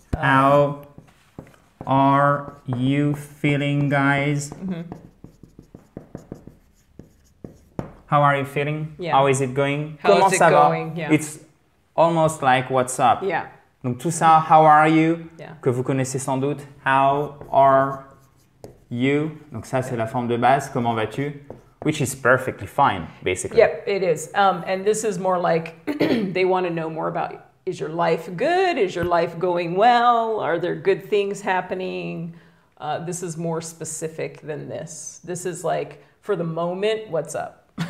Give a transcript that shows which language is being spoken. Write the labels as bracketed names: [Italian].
[English] How are you feeling, guys? How are you feeling? Yeah. How is it going? How [French] Comment [English] is it [French] ça va? [English] going? Yeah. It's almost like what's up. yeah. [French] Donc tout ça, [English] how are you? Yeah. [French] Que vous connaissez sans doute. [English] How are you? [French] Donc ça, c'est la forme de base. Comment vas-tu? [English] Which is perfectly fine, basically. Yep, it is. And this is more like they want to know more about, is your life good? Is your life going well? Are there good things happening? This is more specific than this. This is like, for the moment, what's up?